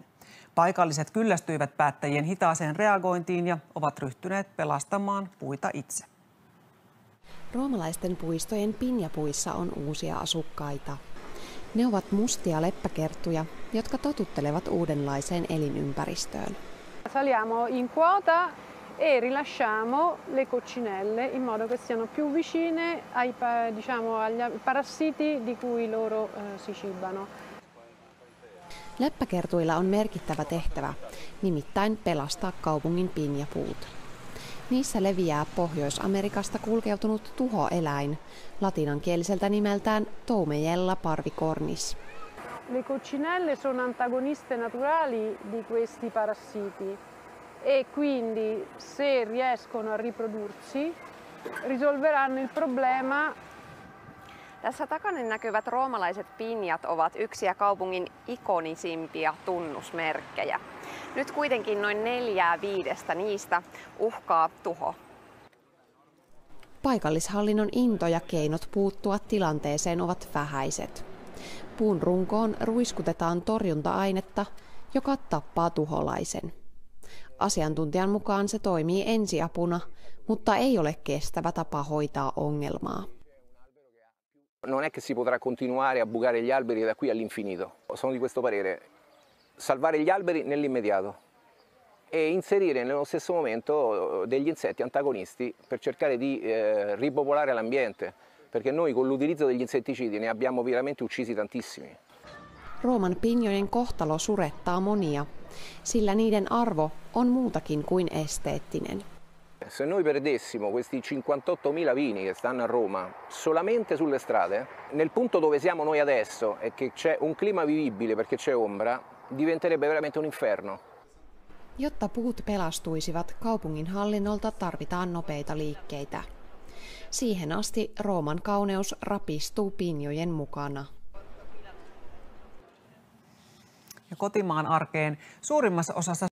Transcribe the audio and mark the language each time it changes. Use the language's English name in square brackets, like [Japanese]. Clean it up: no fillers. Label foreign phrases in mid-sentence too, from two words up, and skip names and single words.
[Finnish] Paikalliset kyllästyivät päättäjien hitaaseen reagointiin ja ovat ryhtyneet pelastamaan puita itse. Roomalaisten puistojen pinjapuissa on uusia asukkaita. Ne ovat mustia leppäkerttuja, jotka totuttelevat uudenlaiseen elinympäristöön. [Italian] Saliamo in quota e rilasciamo le coccinelle in modo che siano più vicine agli parassiti di cui loro si cibano. [Finnish] Leppäkertuilla on merkittävä tehtävä, nimittäin pelastaa kaupungin pinjapuut. Niissä leviää Pohjois-Amerikasta kulkeutunut tuhoeläin, latinankieliseltä nimeltään Toumeyella parvicornis. [Italian] Le coccinelle sono antagoniste naturali di questi parassiti e quindi se riescono a riprodursi risolveranno il problema. [Finnish] Tässä takana näkyvät roomalaiset pinjat ovat yksi kaupungin ikonisimpia tunnusmerkkejä. Nyt kuitenkin noin 4/5 niistä uhkaa tuho. Paikallishallinnon into ja keinot puuttua tilanteeseen ovat vähäiset. Puun runkoon ruiskutetaan torjunta-ainetta, joka tappaa tuholaisen. Asiantuntijan mukaan se toimii ensiapuna, mutta ei ole kestävä tapa hoitaa ongelmaa. [Italian] Non è che si potrà continuare a bucare gli alberi da qui all'infinito. Sono di questo parere. Salvare gli alberi nell'immediato e inserire nello stesso momento degli insetti antagonisti per cercare di ripopolare l'ambiente, perché noi con l'utilizzo degli insetticidi ne abbiamo veramente uccisi tantissimi. [Finnish] Rooman pinjojen kohtalo surettaa monia, sillä niiden arvo on muutakin kuin esteettinen. [Italian] Se noi perdessimo questi 58.000 vini che stanno a Roma solamente sulle strade, nel punto dove siamo noi adesso e che c'è un clima vivibile perché c'è ombra, diventerebbe veramente un inferno. [Finnish] Jotta puut pelastuisivat, kaupungin hallinnolta tarvitaan nopeita liikkeitä. Siihen asti Rooman kauneus rapistuu pinjojen mukana. Ja kotimaan arkeen suurimmassa osassa